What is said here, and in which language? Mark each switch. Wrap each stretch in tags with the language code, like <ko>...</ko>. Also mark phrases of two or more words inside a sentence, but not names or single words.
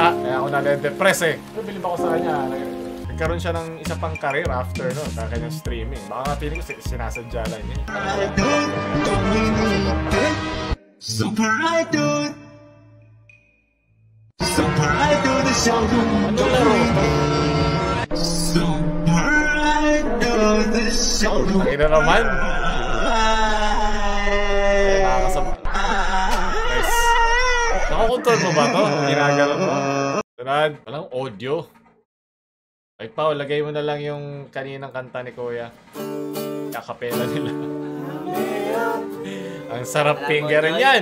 <tl>Kaya ako na-depress eh. Pero bilib ako sa kanya. Nagkaroon siya ng isa pang career after no, sa kanyang streaming. Baka nga feeling ko sinasadya lang niya.</tl> <zh>Super Idol, Super Idol 的笑容，Super Idol的笑容。</zh> <tl>Ay na naman. Nakakasama. Nice. Nakakontrol mo ba ito? Ginagano mo? Sunod. Walang audio. Ay Pao, lagay mo na lang yung kaninang kanta ni Kuya. Kakapela nila. Ang sarap fingerin yan.</tl>